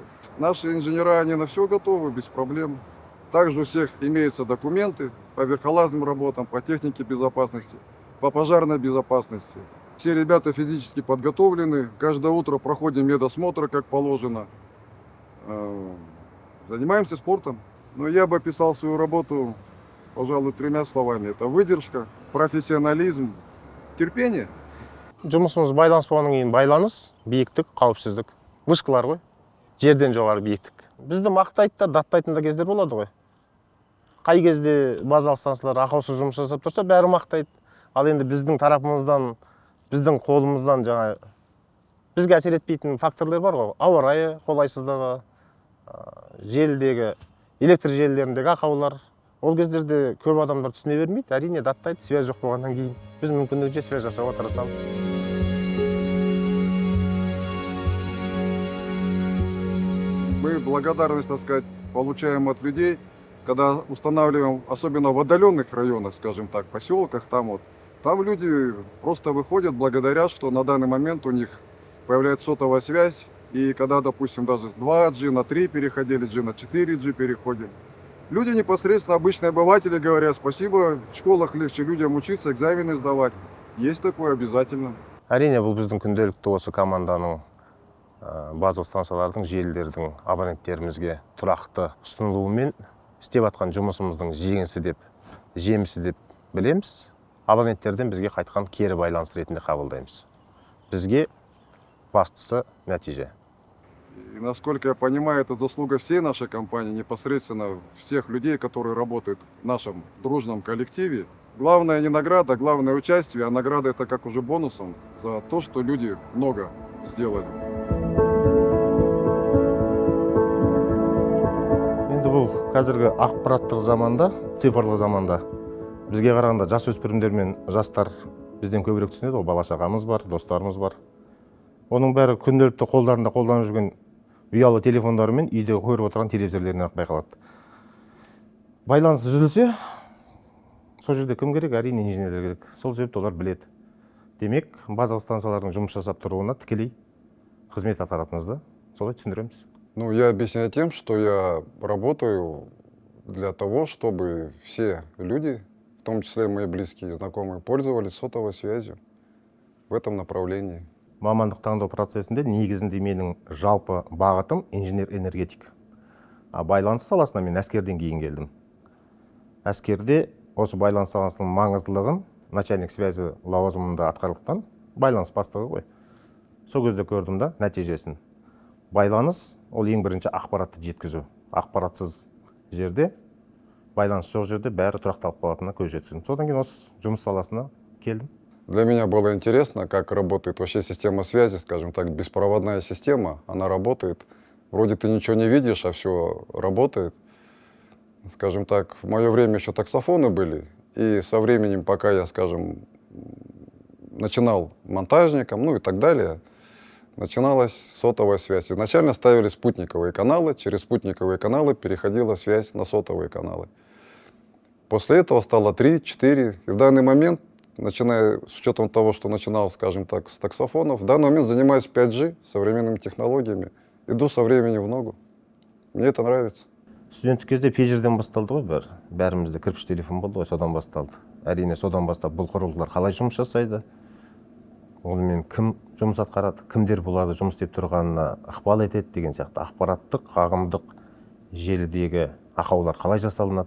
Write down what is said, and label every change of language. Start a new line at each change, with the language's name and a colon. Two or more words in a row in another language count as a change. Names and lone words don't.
Russian: Наши инженера, они на все готовы, без проблем. Также у всех имеются документы по верхолазным работам, по технике безопасности, по пожарной безопасности. Все ребята физически подготовлены, каждое утро проходим медосмотры, как положено. Занимаемся спортом. Но я бы описал свою работу, пожалуй, 3 словами. Это выдержка, профессионализм, терпение.
Kazakh: Жұмысымыз байланыс болғаннан кейін байланыс, биіктік, қауіпсіздік. Вышкалар ғой, жерден жоғары биіктік. Бізді мақтайды да, даттайтын да кездер болады ғой. Қай кезде базалық станциялар ақаусыз жұмыс жасап тұрса, бәрі мақтайды. Ал енді біздің тарапымыздан, біздің қолымыздан жаңа бізге әсер етпейтін факторлар бар ғой. Ауа райы қолайсыздығы, желідегі электр желілеріндегі ақаулар. Ол кездерде көп адамдар түсіне бермейді, әрине даттайды, связь жоқ болғаннан кейін. Біз мүмкіндігінше связь жасауға тырысамыз.
Russian: Мы благодарность, так сказать, получаем от людей, когда устанавливаем, особенно в отдаленных районах, скажем так, поселках, там люди просто выходят, благодарят, что на данный момент у них появляется сотовая связь. И когда, допустим, даже с 2G на 3 переходили, G на 4G переходим, люди непосредственно, обычные обыватели говорят: спасибо, в школах легче людям учиться, экзамены сдавать. Есть такое обязательно.
Kazakh: Әрине бұл біздің күнделікті осы команданың базалық станциялардың, желілердің абоненттерімізге тұрақты ұсынылуымен істеп жатқан жұмысымыздың жемісі деп білеміз. Абоненттерден бізге қайтқан кері байланыс ретінде қабылдаймыз. Бізге бастысы нәтиже.
Russian: И насколько я понимаю, это заслуга всей нашей компании, непосредственно всех людей, которые работают в нашем дружном коллективе. Главное не награда, главное участие, а награда это как уже бонусом за то, что люди много сделали.
Kazakh: Енді бұл қазіргі ақпараттық заманда, цифрлы заманда бізге қарағанда жасөспірімдер мен жастар бізден көбірек түсінеді. Ол бала-шағамыз бар, достарымыз бар. Оның бәрі күнделікті қолдарында қолданып жүрген ұялы телефондары мен үйде көріп отырған телевизорлерінен байқалады. Байланыс үзілсе, сол жерде кім керек? Әрине инженерлер керек. Сол себепті олар біледі. Демек, базалық станциялардың жұмыс жасап тұруына тікелей қызмет атқаратынымызды солай түсіндіреміз.
Russian: Ну, я объясняю тем, что я работаю для того, чтобы все люди, в том числе и мои близкие и знакомые, пользовались сотовой связью в этом направлении.
Kazakh: Мамандық таңдау процесінде негізінде менің жалпы бағытым инженер-энергетик. Байланыс саласына мен әскерден кейін келдім. Әскерде осы байланыс саласының маңыздылығын
Russian: начальник связи
Kazakh: лауазымында атқарылықтан байланыс бастығы ғой. Сол кезде көрдім да нәтижесін. Байланыс ол ең бірінші ақпаратты жеткізу. Ақпаратсыз жерде, байланыс жоқ жерде бәрі тұрақталып қалатынына көз жеткіздім. Содан кейін осы жұмыс саласына келдім.
Russian: Для меня было интересно, как работает вообще система связи, скажем так, беспроводная система. Она работает. Вроде ты ничего не видишь, а все работает. Скажем так, в мое время еще таксофоны были. И со временем, пока я, скажем, начинал монтажником, ну и так далее, начиналась сотовая связь. Изначально ставили спутниковые каналы, через спутниковые каналы переходила связь на сотовые каналы. После этого стало 3, 4. И в данный момент, начиная с учетом того, что начинал, скажем так, с таксофонов, в данный момент занимаюсь 5G, современными технологиями. Иду со временем в ногу. Мне это нравится.
Kazakh: Студенттік кезде пейджерден басталды ғой, бәрімізде кірпіш телефон болды ғой, содан басталды. Әрине содан бастап бұл құрылғылар қалай жұмыс жасайды, онымен кім жұмыс атқарады, кімдер бұларды жұмыс істеп тұрғанына ықпал етеді деген сияқты ақпараттық, ағымдық желідегі ақаулар қалай жасалынады.